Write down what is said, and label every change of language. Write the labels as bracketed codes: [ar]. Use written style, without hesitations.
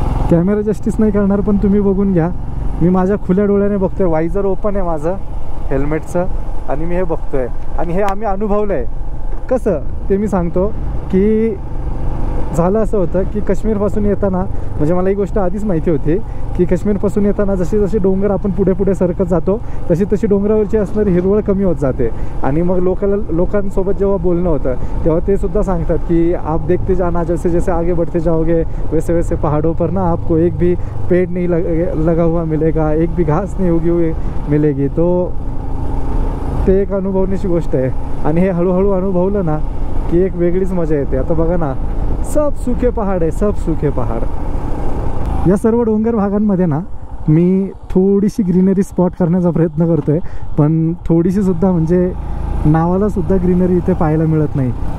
[mr] Camera justice नाही करणार, पण तुम्ही बघून घ्या, मी माझ्या खुल्या डोळ्याने बघतोय, वायझर ओपन आहे माझं हेल्मेटचं, आणि मी हे बघतोय, आणि हे आम्ही अनुभवलं आहे। कसं ते मी सांगतो की झालं असं होतं की काश्मीरपासून येताना, म्हणजे मला ही गोष्ट आधीच माहिती होती की काश्मीरपासून येताना जसे जसे डोंगर आपण पुढे पुढे सरकत जातो तशी तशी डोंगरावरची असणारी हिरवळ कमी होत जाते। आणि मग लोकांसोबत जेव्हा बोलणं होतं तेव्हा ते सुद्धा सांगतात की [hi] आप देखते जाना, जैसे जैसे आगे बढ़ते जाओगे वैसे वैसे पहाड़ों पर ना आपको एक भी पेड़ नहीं लगा हुआ मिलेगा, एक भी घास नहीं उगी हुई मिलेगी। [mr] तो ते एक अनुभवण्याची गोष्ट आहे, आणि हे हळूहळू अनुभवलं ना की एक वेगळीच मजा येते। आता बघा ना, [hi] सब सूखे पहाड़ आहे, सब सूखे पहाड़। [mr] या सर्व डोंगर भागांमध्ये ना मी थोडीशी ग्रीनरी स्पॉट करण्याचा प्रयत्न करतो आहे, पण थोडीशी सुद्धा, म्हणजे नावाला सुद्धा ग्रीनरी इथे पाहायला मिळत नाही।